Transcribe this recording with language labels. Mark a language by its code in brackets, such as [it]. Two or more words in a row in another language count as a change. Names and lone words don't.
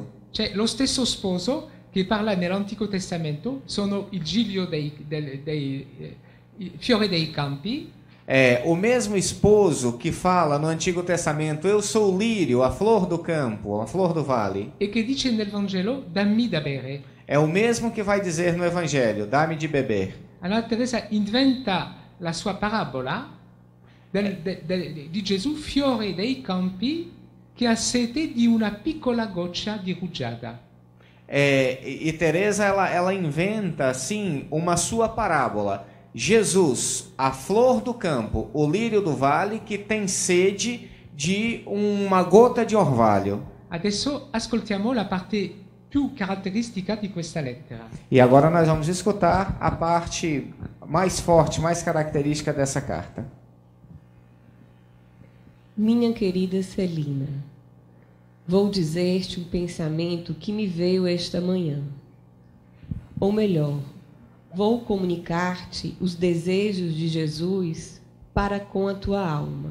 [it] Cioè lo stesso sposo che parla nell'Antico Testamento sono il giglio i fiori dei campi. [pt] É o mesmo esposo que fala no Antigo Testamento: eu sou o lírio, a flor do campo, a flor do vale. [it] E che dice nel Vangelo, dammi da bere. [pt] É o mesmo que vai dizer no Evangelho: dá-me de beber. [it] Allora Teresa inventa la sua parabola di Gesù, fiore dei campi, che ha sete di una piccola goccia di rugiada. [pt] E Teresa ela inventa assim uma sua parábola. Jesus, a flor do campo, o lírio do vale, que tem sede de uma gota de orvalho. [it] Adesso ascoltiamo la parte più caratteristica di questa lettera. [pt] E agora nós vamos escutar a parte mais forte, mais característica dessa carta. Minha querida Celina, vou dizer-te um pensamento que me veio esta manhã. Ou melhor, vou comunicar-te os desejos de Jesus para com a tua alma.